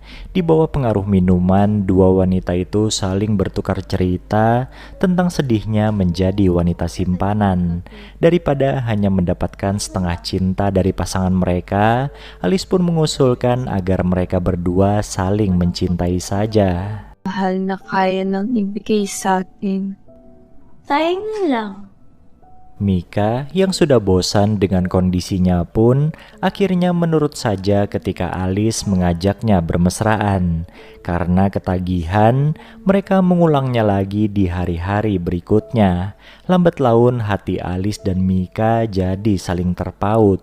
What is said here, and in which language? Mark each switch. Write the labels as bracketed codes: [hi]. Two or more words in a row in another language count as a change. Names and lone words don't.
[id] Di bawah pengaruh minuman, dua wanita itu saling bertukar cerita tentang sedihnya menjadi wanita simpanan. Daripada hanya mendapatkan setengah cinta dari pasangan mereka, Alice pun mengusulkan agar mereka berdua saling mencintai saja. [tl] Mahal na kaya nang ibigay sa atin. Sayang na lang. [id] Mika yang sudah bosan dengan kondisinya pun akhirnya menurut saja ketika Alice mengajaknya bermesraan. Karena ketagihan, mereka mengulangnya lagi di hari-hari berikutnya. Lambat laun hati Alice dan Mika jadi saling terpaut.